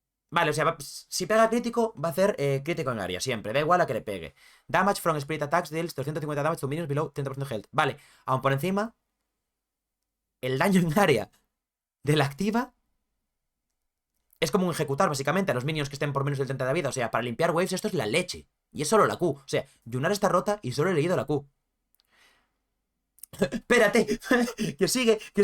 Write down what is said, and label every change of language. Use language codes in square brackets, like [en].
[es] Vale, o sea, si pega crítico, va a hacer crítico en área, siempre. Da igual a que le pegue. [en] Damage from Spirit Attacks deals 250 damage to minions below 30% health. [es] Vale, aún por encima, el daño en área de la activa es como un ejecutar, básicamente, a los minions que estén por menos del 30 de vida. O sea, para limpiar waves esto es la leche. Y es solo la Q. O sea, Yunar está rota y solo he leído la Q. Espérate, que sigue.